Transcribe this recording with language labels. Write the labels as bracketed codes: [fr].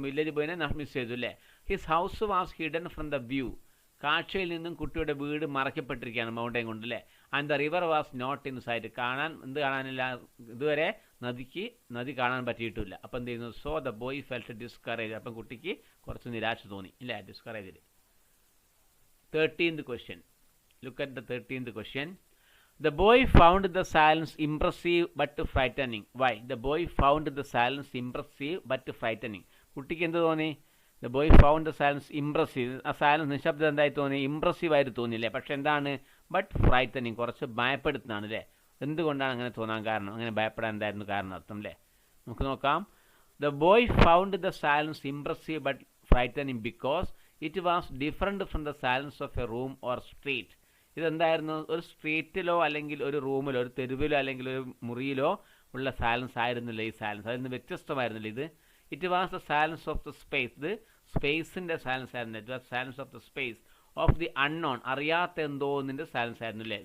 [ml] Village ബോയിനെ miss ചെയ്തു അല്ലേ. [en] his house was hidden from the view, [ml] കാഴ്ചയിൽ നിന്നും കുട്ടിയുടെ വീട് മറയ്ക്കപ്പെട്ടിരിക്കുകയാണ് മൗണ്ടൻ കൊണ്ട് അല്ലേ. [en] and the river was not in sight, [ml] കാണാനില്ല, ഇതുവരെ നദി കാണാൻ പറ്റിയിട്ടില്ല. അപ്പം എന്ത് ചെയ്യുന്നു? [en] so the boy felt discourage, [ml] അപ്പം കുട്ടിക്ക് കുറച്ച് നിരാശ തോന്നി ഇല്ലേ, ഡിസ്കറേജിൽ. [en] 13th question, look at the 13th question. The boy found the silence impressive but frightening. Why? The boy found the silence impressive but frightening. [ml] കുട്ടിക്ക് എന്ത് തോന്നി? [en] The boy found the silence impressive, [ml] ആ സൈലൻസ് നിശബ്ദത എന്തായി തോന്നി? Impressive ആയിട്ട് തോന്നിയില്ലേ. പക്ഷെ എന്താണ്? [en] but frightening, [ml] കുറച്ച് ഭയപ്പെടുത്തുന്നതാണ് അല്ലേ. എന്തുകൊണ്ടാണ് അങ്ങനെ തോന്നാൻ കാരണം? അങ്ങനെ ഭയപ്പെടാൻ എന്തായിരുന്നു കാരണം അർത്ഥം അല്ലേ. നമുക്ക് നോക്കാം. [en] The boy found the silence impressive but frightening because it was different from the silence of a room or street. [ml] ഇതെന്തായിരുന്നു? ഒരു സ്ട്രീറ്റിലോ അല്ലെങ്കിൽ ഒരു റൂമിലോ ഒരു തെരുവിലോ അല്ലെങ്കിൽ ഒരു മുറിയിലോ ഉള്ള സൈലൻസ് ആയിരുന്നില്ല ഈ സൈലൻസ്, അതിൽ നിന്ന് വ്യത്യസ്തമായിരുന്നില്ല ഇത്. [en] it was the silence of the space, [ml] ഇത് സ്പേസിൻ്റെ സൈലൻസ് ആയിരുന്നു. [en] it was silence of the space of the unknown, [ml] അറിയാത്ത എന്തോന്നിൻ്റെ സൈലൻസ് ആയിരുന്നു അല്ലേ.